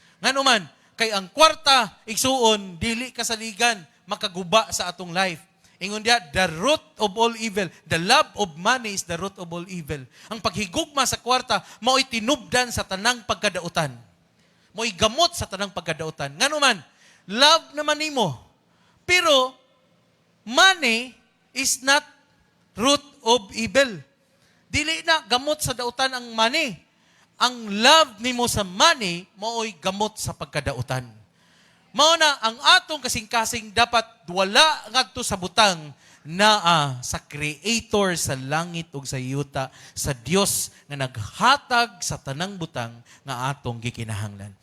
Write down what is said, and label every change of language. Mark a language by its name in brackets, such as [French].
[Cebuano] Ngano man, kay ang kwarta, igsuon, dili kasaligan, makaguba sa atong life. Ingon dia, [English] the root of all evil, the love of money is the root of all evil. [Cebuano] Ang paghigugma sa kwarta, mao'y tinubdan sa tanang pagkadautan. Mao'y gamot sa tanang pagkadautan. Ngano man, love naman nimo. [English] Pero, money is not root of evil. [Cebuano] Dili na gamot sa dautan ang money. Ang love nimo sa money, mao'y gamot sa pagkadautan. Mao na ang atong kasing-kasing dapat wala ngadto sa butang naa sa Creator sa langit ug sa yuta, sa Dios nga naghatag sa tanang butang nga atong gikinahanglan.